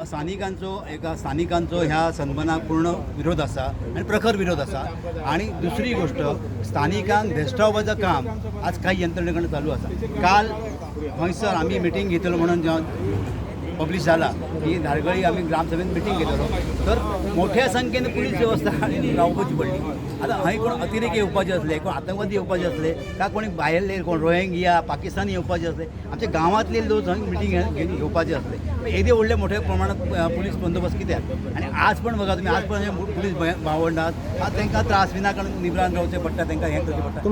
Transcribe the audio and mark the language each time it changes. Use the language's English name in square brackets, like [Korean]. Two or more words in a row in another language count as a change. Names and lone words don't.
[Konkani] स्थानिकांचो ह्या सन्मानाक पूर्ण विरोध असा आणि प्रखर विरोध असा. आणि दुसरी गोष्ट, स्थानिकांक भेस्टावपाचं काम आज काही यंत्रणेकडे चालू असा. काल हयसर आम्ही मिटींग घेतलो म्हणून जेव्हा पब्लिश झाला की धारगळी आम्ही ग्रामसभेत मिटींग घेतलो, तर मोठ्या संख्येने पोलीस व्यवस्था रावपाची पडली. आता हय कोण अतिरेकी येवपाचे असले, कोण आतंकवादी येवपाचे असले, का कोणी भायरले कोण रोहिंग्या पाकिस्तानी येवपाचे असले, आमच्या गांवांतले लोक मिटींग घेऊन येवपाचे असले, येदे व्हडले मोठ्या प्रमाणात पोलीस बंदोबस्त कित्याक. आणि आज पण बघा तुम्ही, आज पण जे पोलीस भावंडात आज तांकां त्रास विनाकारण निबरान रावचे पडटा, तांकां हें करचें पडटा.